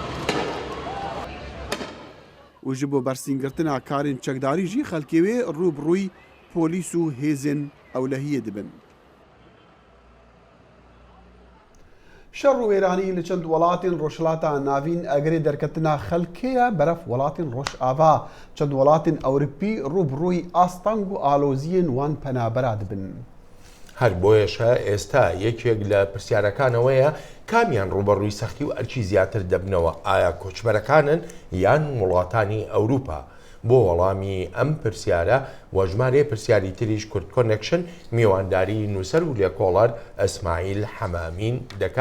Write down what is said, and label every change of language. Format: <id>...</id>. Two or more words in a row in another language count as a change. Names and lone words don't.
<ku>û ji bo bersîngirtina karên çekdarî jî xelkê wê rûbirûyî polîs û hêzên ewlehiyê dibin. Şer û wêranî li çend welatên Rojhilata Navîn egerê derketina xelkê ye beref welatên Rojava. Çend welatên Ewropî rûbirûyî astang û aloziyên wan penabera dibin.</ku> <ckb>هەر بۆیەشە ئێستا یەکێک لە پرسیارەکانەوەیە کامیان ڕوبەڕووی سەختی و ئەرچی زیاتر دەبنەوە ئایا کۆچبەرەکانن یان وڵاتانی ئەوروپا. بۆ وەڵامی ئەم پرسیارە وەژمارەیە پرسیاری تریش کورد کۆنێکشن میوانداری نووسەر و لێکۆڵەر ئەسماعیل حەمامین دەکا.</ckb>